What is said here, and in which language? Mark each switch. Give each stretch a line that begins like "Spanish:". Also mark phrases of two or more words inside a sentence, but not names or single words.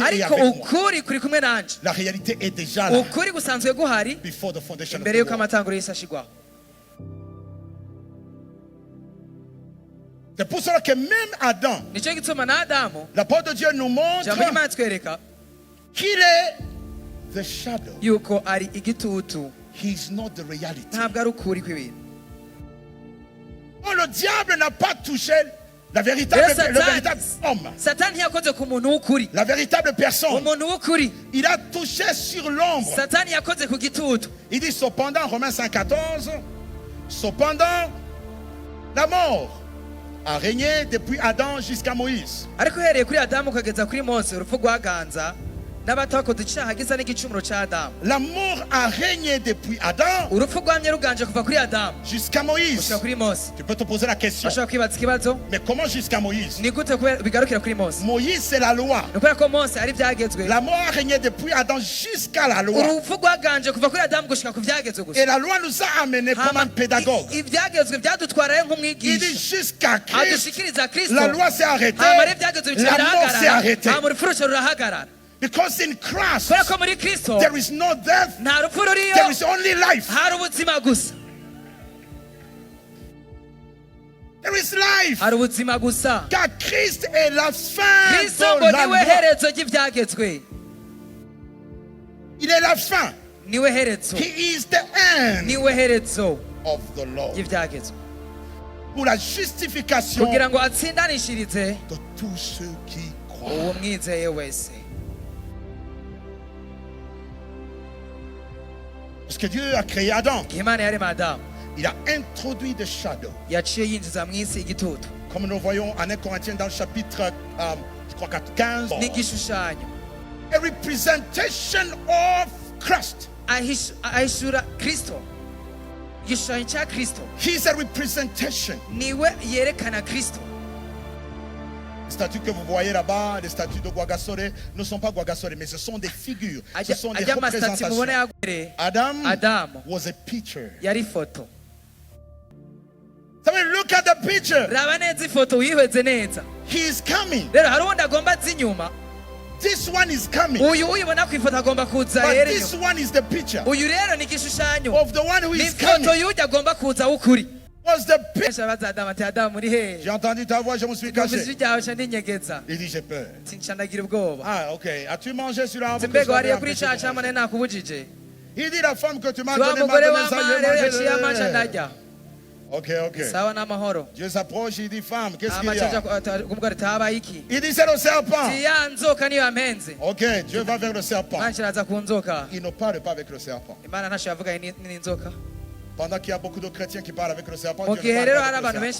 Rundi: ariko
French: avec moi.
Rundi: ukuri kuri kumwe nanje.
French: La réalité est déjà là.
Rundi: Ukuri gusanzwe guhari
English: Before the foundation of
Rundi: imbere
English: the
Rundi: y'uko
English: world.
Rundi: amatanguro y'isi ashigwaho.
French: C'est pour cela que même Adam,
Rundi: Nicyo gituma na Adamu,
French: la parole de Dieu nous montre
Rundi: ijambo ry'Imana atwereka
French: qu'il est
English: the shadow.
Rundi: yuko ari igitutu,
English: He is not the reality.
Rundi: ntabwo ari ukuri kw'ibintu.
French: Oh, le diable n'a pas touché le véritable homme,
Rundi: Satani ntiyakoze ku muntu w'ukuri,
French: la véritable personne.
Rundi: umuntu w'ukuri.
French: Il a touché sur l'ombre.
Rundi: Satani yakoze ku gitutu.
French: Il dit cependant, Romains 5,14, cependant, la mort a régné depuis Adam jusqu'à Moïse.
Rundi: Ariko uhereye kuri Adamu ukageza kuri Mose, urupfu rwaganza n'abatakoze icyaha gisa n'igicumuro cya Adamu.
French: La mort a régné depuis Adam
Rundi: Urupfu rwamye ruganje kuva kuri Adamu
French: jusqu'à Moïse.
Rundi: gushika kuri Mose.
French: Tu peux te poser la question,
Rundi: Bashobora kwibaza ikibazo,
French: mais comment jusqu'à Moïse?
Rundi: ni gute bigarukira kuri Mose?
French: Moïse, c'est la loi.
Rundi: Ni ukubera ko Mose ari ibyagezwe.
French: La mort a régné depuis Adam jusqu'à la loi.
Rundi: Urupfu rwaganje kuva kuri Adamu gushika ku byagezwe gusa.
French: Et la loi nous a amenés comme un pédagogue.
Rundi: Ibyagezwe byadutwarayo
French: Il dit
Rundi: nk'umwigisha
French: jusqu'à Christ,
Rundi: adushikiriza Kristo.
French: la loi s'est arrêtée,
Rundi: Hama rero ibyagezwe bica
French: la mort s'est
Rundi: birahagarara,
French: arrêtée.
Rundi: hama urupfu ruca rurahagarara.
English: Because in Christ,
Rundi: Kubera ko muri Kristo
English: there is no death,
Rundi: nta rupfu ruriyo,
English: there is only life.
Rundi: hari ubuzima gusa.
English: There is life.
Rundi: Hari ubuzima gusa.
French: Car Christ est la fin
Rundi: Kristo
French: de
Rundi: ngo
French: la
Rundi: niwe
French: loi.
Rundi: herezo ry'ibyagezwe.
French: Il est la fin.
Rundi: Niwe herezo.
English: He is the end
Rundi: Niwe herezo
English: of the law.
Rundi: ry'ibyagezwe.
French: Pour la justification
Rundi: Kugira ngo atsindanishirize
French: de tous ceux qui croient.
Rundi: uwo mwizeye wese.
French: Parce que Dieu a créé Adam.
Rundi: Igihe Imana yarema Adamu,
French: Il a introduit
English: the shadow.
Rundi: yaciye yinjiza mu isi igitutu
French: Comme nous voyons en 1 Corinthiens dans le chapitre, je crois 15.
Rundi: n'igishushanyo.
English: A representation of Christ.
Rundi: Ahishura Kristo. Igishushanyo cya Kristo
English: He is a representation.
Rundi: niwe yerekana Kristo.
French: Les statues que vous voyez là-bas, les statues de Guagasore, ne sont pas Guagasore, mais ce sont des figures. Ce sont des
Rundi: ajya amasitati mubona
French: représentations.
Rundi: yagwere,
English: Adam
Rundi: Adamu
English: was a picture.
Rundi: yari ifoto.
English: So when you look at the picture,
Rundi: Raba neza ifoto wihweze neza.
English: he is coming.
Rundi: Rero hari uwundi agomba aza inyuma.
English: This one is coming.
Rundi: Uyu uyibona ku ifoto agomba kuza
English: But
Rundi: rero
English: this
Rundi: inyuma.
English: one is the picture
Rundi: Uyu rero ni igishushanyo,
English: of the one who
Rundi: ni
English: is
Rundi: ifoto
English: coming.
Rundi: y'ujya agomba kuza w'ukuri.
English: Was the picture.
Rundi: Benshi baza Adamu ati Adamu uri hehe?
French: J'ai entendu ta voix, je me suis
Rundi: Numvise
French: caché.
Rundi: ijwi ryawe nca ndinyegeza.
French: Il dit j'ai peur.
Rundi: Nca ndagira ubwoba.
French: Ah, ok. As-tu mangé sur la
Rundi: Ati mbega wariye kuri cya cyangwa nari nakubujije?
French: Il dit la femme que tu m'as
Rundi: Si wa
French: donnée m'a
Rundi: mugore
French: donné ça,
Rundi: w'amara rero yaciye amaca
French: j'ai mangé.
Rundi: ndarya. Ok, ok. Sawa n'amahoro.
French: Dieu s'approche, il dit femme, qu'est-ce qu'il y
Rundi: Amaca
French: a?
Rundi: kumubwira ati habaye iki?
French: Il dit c'est le serpent.
Rundi: Si ya nzoka niyo yampenze.
French: Ok, Dieu va vers le serpent.
Rundi: Nanjye araza ku nzoka.
French: Il ne parle pas avec le serpent.
Rundi: Imana ntacyo yavuganye n'inzoka.
French: Pendant qu'il y a beaucoup de chrétiens qui parlent avec le serpent,
Rundi: Mu
French: Dieu
Rundi: gihe
French: ne
Rundi: rero
French: parle
Rundi: hari
French: pas
Rundi: abantu
French: avec le
Rundi: benshi